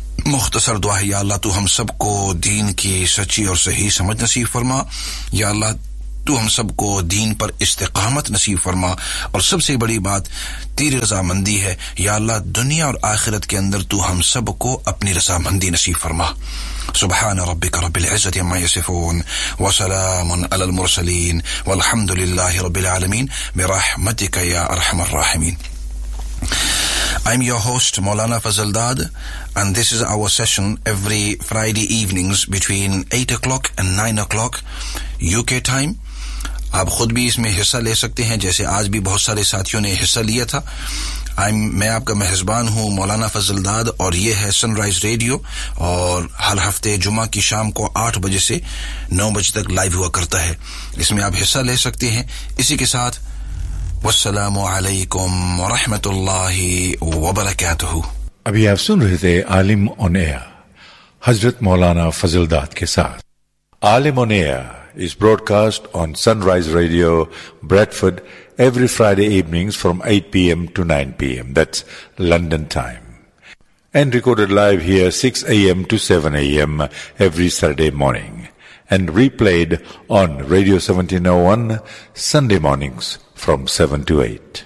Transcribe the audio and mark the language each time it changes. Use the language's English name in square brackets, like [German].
[Urdu] مختصر دعا ہے یا اللہ تو ہم سب کو دین کی سچی اور صحیح سمجھ نصیب فرما, یا اللہ تو ہم سب کو دین پر استقامت نصیب فرما, اور سب سے بڑی بات تیری رضا مندی ہے یا اللہ, دنیا اور آخرت کے اندر تو ہم سب کو اپنی رضا مندی نصیب فرما. [Arabic] سبحان ربك رب العزة عما يصفون وسلام على المرسلين والحمد لله رب العالمين برحمتك يا أرحم الراحمين. [English] I'm your host Maulana Fazildad and this is our session every Friday evenings between 8 o'clock and 9 o'clock UK time. [Urdu] آپ خود بھی اس میں حصہ لے سکتے ہیں جیسے آج بھی بہت سارے ساتھیوں نے حصہ لیا تھا. میں آپ کا میزبان ہوں مولانا فضل داد اور یہ ہے سن رائز ریڈیو, اور ہر ہفتے جمعہ کی شام کو 8 بجے سے 9 بجے تک لائیو ہوا کرتا ہے, اس میں آپ حصہ لے سکتے ہیں. اسی کے ساتھ والسلام علیکم ورحمۃ اللہ وبرکاتہ. ابھی آپ سن رہے تھے عالم آن ایئر حضرت مولانا فضل داد کے ساتھ. [English] Alam on air is broadcast on Sunrise Radio, Bradford, every Friday evenings from 8 p.m. to 9 p.m. That's London time. And recorded live here 6 a.m. to 7 a.m. every Saturday morning. And replayed on Radio 1701 Sunday mornings from 7 to 8.